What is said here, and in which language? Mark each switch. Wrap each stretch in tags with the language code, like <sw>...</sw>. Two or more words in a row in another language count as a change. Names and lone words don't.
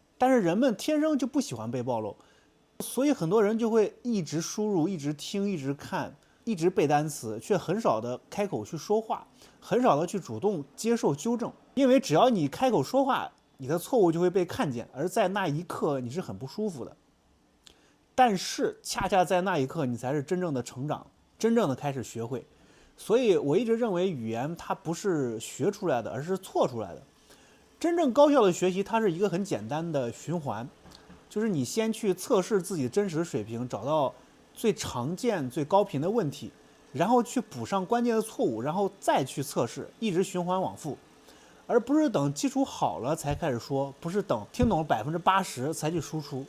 <zh>但是人們天生就不喜歡被暴露。所以很多人就會一直輸入，一直聽，一直看，一直背單詞，卻很少的開口去說話，很少的去主動接受糾正。因為只要你開口說話，你的錯誤就會被看見，而在那一刻你是很不舒服的。但是恰恰在那一刻，你才是真正的成長，真正的開始學會。所以我一直認為語言它不是學出來的，而是錯出來的。真正高效的學習，它是一個很簡單的循環。就是你先去測試自己真實的水平，找到最常見、最高頻的問題，然後去補上關鍵的錯誤，然後再去測試，一直循環往復，而不是等基礎好了才開始說，不是等聽懂了80%才去輸出。</zh>